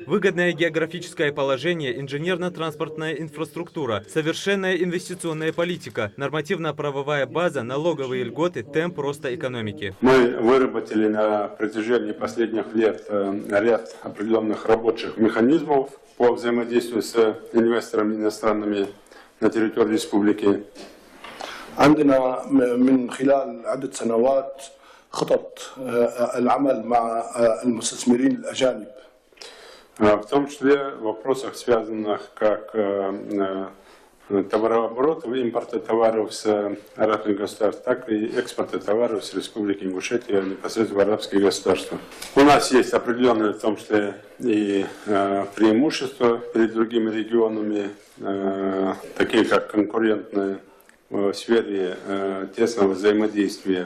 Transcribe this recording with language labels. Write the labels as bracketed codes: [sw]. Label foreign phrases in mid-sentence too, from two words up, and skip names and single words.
[ru] Выгодное географическое положение, инженерно-транспортная инфраструктура, совершенная инвестиционная политика, нормативно-правовая база, налоговые льготы, темп роста экономики. Мы выработали на протяжении последних лет ряд определенных рабочих механизмов по взаимодействию с инвесторами иностранными на территории республики. [ar] عندنا من خلال عدة سنوات خطط العمل مع المستثمرين الأجانب. [ru] В том числе в вопросах, связанных как товарооборот, импорта товаров с арабских государств, так и экспорта товаров с Республики Ингушетия непосредственно в арабские государства. У нас есть определенные, в том числе и преимущества перед другими регионами, такие как конкурентные в сфере тесного взаимодействия.